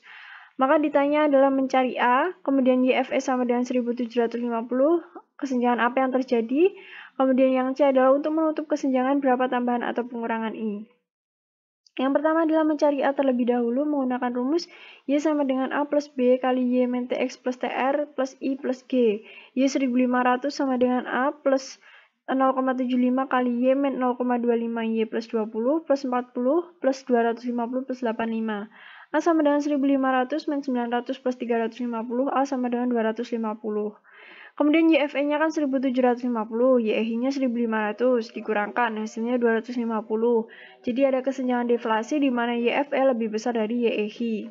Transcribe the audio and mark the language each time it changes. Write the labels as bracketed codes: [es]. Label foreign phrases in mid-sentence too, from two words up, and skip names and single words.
[id] Maka ditanya adalah mencari A, kemudian YFE sama dengan 1750, kesenjangan apa yang terjadi, kemudian yang C adalah untuk menutup kesenjangan berapa tambahan atau pengurangan I. Yang pertama adalah mencari A terlebih dahulu menggunakan rumus Y sama dengan A plus B kali Y min TX plus TR plus I plus G. Y 1500 sama dengan A plus 0,75 kali Y min 0,25 Y plus 20 plus 40 plus 250 plus 85. A sama dengan 1500 min 900 plus 350, A sama dengan 250. Kemudian YFE-nya kan 1750, YEHI-nya 1500, dikurangkan, hasilnya 250. Jadi ada kesenjangan deflasi di mana YFE lebih besar dari YEHI.